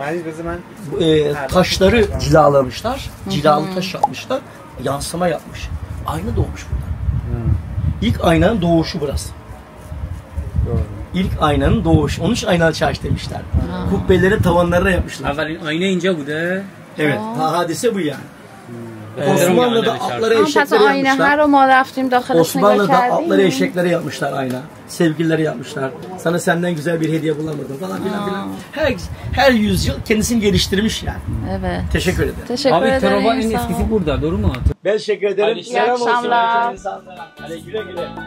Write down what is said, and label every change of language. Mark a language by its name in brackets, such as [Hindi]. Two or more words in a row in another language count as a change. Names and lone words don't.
[Turkish] Taşları cilalamışlar. Cilalı taş yapmışlar. Yansıma yapmış. Ayna doğmuş burada. İlk aynanın doğuşu burası. İlk aynanın doğuşu. Onun için aynalı çarşı demişler. Kubbeleri tavanlarına yapmışlar. [Persian] اولین آینه اینجا بوده. [Turkish] Evet. Hadise bu yani. Osmanlı'da atları Ama pes eşeklere ayna yapmışlar. her o [Persian] ما رفتیم داخلش [Turkish] Osmanlı'da [Persian] نگاه [Turkish] atları [Persian] کردیم. [Turkish] eşeklere yapmışlar ayna. Sevgilileri yapmışlar. Sana senden güzel bir hediye bulamadım falan filan. Her yüzyıl kendisini geliştirmiş yani. Evet. Teşekkür ederim. Teşekkür Abi ederim. Trova en sağ ol. eskisi burada, doğru mu? Ben teşekkür ederim. İyi Selam olsun. akşamlar. Hadi güle güle.